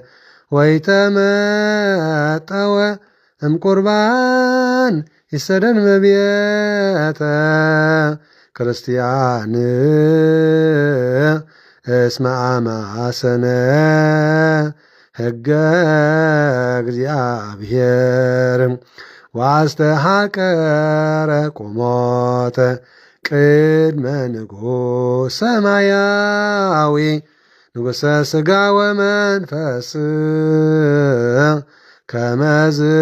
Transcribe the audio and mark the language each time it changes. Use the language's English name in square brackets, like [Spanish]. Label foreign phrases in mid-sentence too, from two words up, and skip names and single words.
[Geez] ወይተመጠወ እምቁርባን ይሰደን መቤተ ክርስቲያን እስመ አማሰነ ሕገ እግዚአብሔር ዋስተሃቀረ ቁሞተ ቅድመ ንጉሥ ሰማያዊ ንጉሠ ሥጋ ወመንፈስ ከመዝ